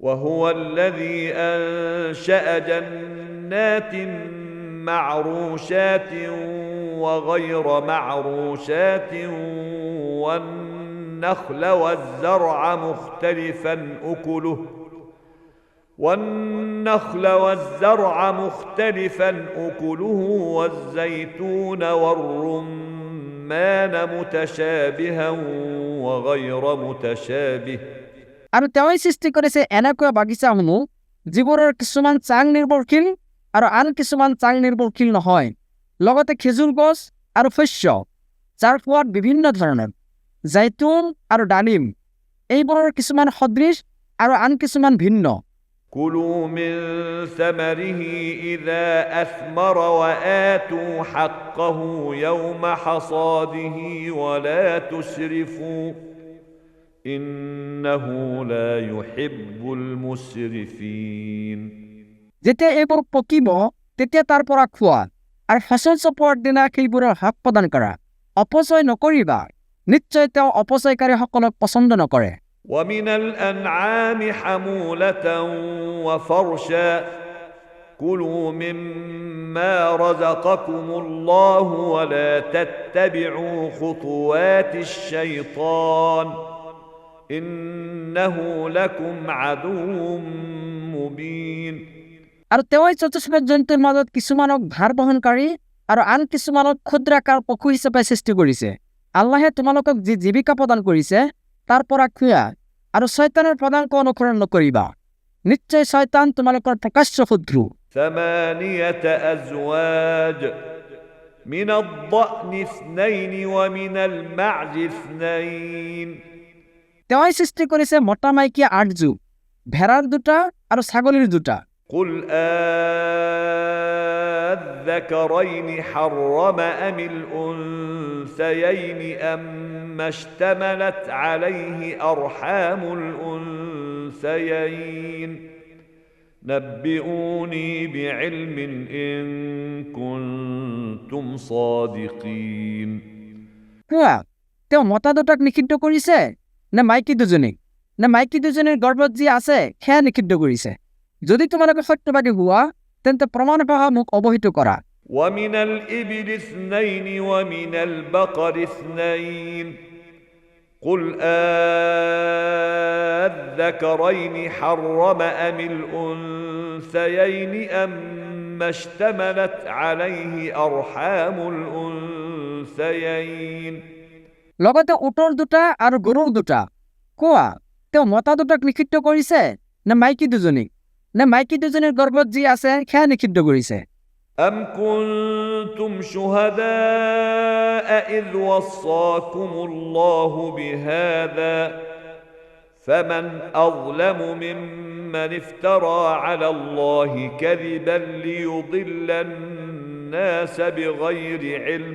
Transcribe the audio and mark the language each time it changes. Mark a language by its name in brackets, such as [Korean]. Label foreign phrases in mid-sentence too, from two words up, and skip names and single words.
[Arabic] وهو الذي أنشأ جنات معروشات وغير معروشات والنخل والزرع مختلفا أكله والزيتون والرمان متشابها وغير متشابه [Assamese] আৰু তেওঁই সৃষ্টি কৰিছে এনেকুৱা বাগিচাসমূহ যিবোৰৰ কিছুমান চাং নিৰ্ভৰশীল আৰু আন কিছুমান চাং নিৰ্ভৰশীল নহয়, লগতে খেজুৰ গছ আৰু শস্য যাৰ সোৱাদ বিভিন্ন ধৰণৰ, জৈতুন আৰু ডালিম এইবোৰৰ কিছুমান সদৃশ আৰু আন কিছুমান ভিন্ন। [Arabic] كلوا من ثمره إذا أثمر وآتوا حقه يوم حصاده ولا تسرفوا إنه لا يحب المسرفين। [Assamese] যেতিয়া এইবোৰ পকিব তেতিয়া তাৰ পৰা খোৱা আৰু ফচল চপোৱাৰ দিনা সেইবোৰৰ হক প্ৰদান কৰা, অপচয় নকৰিবা, নিশ্চয় তেওঁ অপচয়কাৰীসকলক পছন্দ নকৰে। [Arabic] ومن الأنعام حمولة وفرشا كلوا مما رزقكم الله ولا تتبعوا خطوات الشيطان إنه لكم عدو مبين। [Assamese] আৰু তেওঁই চতুষ্পদ জন্তুৰ মাজত কিছুমানক ভাৰ বহনকাৰী আৰু আন কিছুমানক ক্ষুদ্ৰাকাৰ পশু হিচাপে সৃষ্টি কৰিছে। আল্লাহে তোমালোকক যি জীৱিকা প্ৰদান কৰিছে তাৰ পৰা খোৱা আৰু শয়তানৰ পদাঙ্ক অনুসৰণ নকৰিবা, নিশ্চয় শয়তান তোমালোকৰ প্ৰকাশ্য শত্ৰু। [Arabic] ثمانية أزواج من الضأن اثنين ومن المعز اثنين। [Assamese] তেওঁই সৃষ্টি কৰিছে মতা মাইকীয়া 8 যুগ, ভেড়াৰ 2টা আৰু ছাগলীৰ 2টা। [Arabic] قل الذكرين حرم أم الأنثيين أما اشتملت عليه أرحام الأنثيين نبئوني بعلم إن كنتم صادقين। [Assamese] কোৱা, তেওঁ মতা 2টাক নিষিদ্ধ কৰিছে নে মাইকী 2জনীক, নে মাইকী 2জনীৰ গৰ্ভত যি আছে সেয়া নিষিদ্ধ কৰিছে? যদি তোমালোকে সত্যবাদী হোৱা তেন্তে প্ৰমাণসহ মোক অৱহিত কৰা। [Arabic] ومن الإبل اثنين ومن البقر اثنين قل الذكرين حرم أم الأنثيين أما اشتملت عليه أرحام الأنثيين। [Assamese] লগতে উটৰ 2টা আৰু গৰুৰ 2টা। কোৱা, তেওঁ মতা 2টাক নিষিদ্ধ কৰিছে নে মাইকী 2জনীক, নে মাইকী 2জনীৰ গৰ্ভত যি আছে সেয়া নিষিদ্ধ কৰিছে? [Arabic] أم كنتم شهداء إذ وصاكم الله بهذا فمن أظلم ممن افترى على الله كذبا ليضل الناس بغير علم।